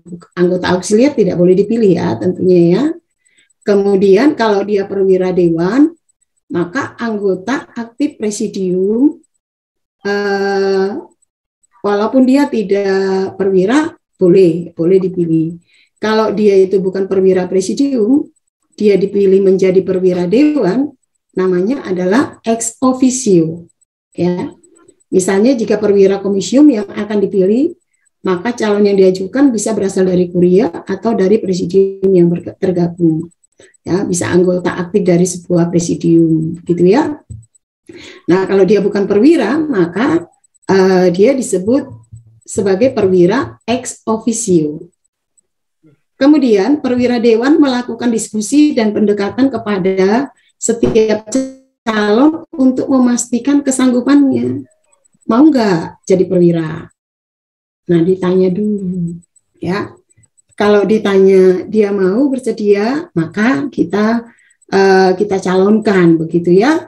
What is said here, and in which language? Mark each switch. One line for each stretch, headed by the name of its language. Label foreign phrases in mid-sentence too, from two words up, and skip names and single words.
Indonesian: Anggota auxiliar tidak boleh dipilih ya, tentunya ya. Kemudian kalau dia perwira dewan, maka anggota aktif presidium, walaupun dia tidak perwira, boleh dipilih. Kalau dia itu bukan perwira presidium, dia dipilih menjadi perwira dewan, namanya adalah
Latin: ex officio.
Indonesian: Ya. Misalnya jika perwira komisium yang akan dipilih, maka calon yang diajukan bisa berasal dari kuria atau dari presidium yang tergabung. Ya, bisa anggota aktif dari sebuah presidium, gitu ya. Nah, kalau dia bukan perwira, maka dia disebut sebagai perwira
Latin: ex officio.
Indonesian: Kemudian perwira dewan melakukan diskusi dan pendekatan kepada setiap calon untuk memastikan kesanggupannya. Mau nggak jadi perwira? Nah, ditanya dulu, ya. Kalau ditanya dia mau bersedia, maka kita kita calonkan, begitu ya.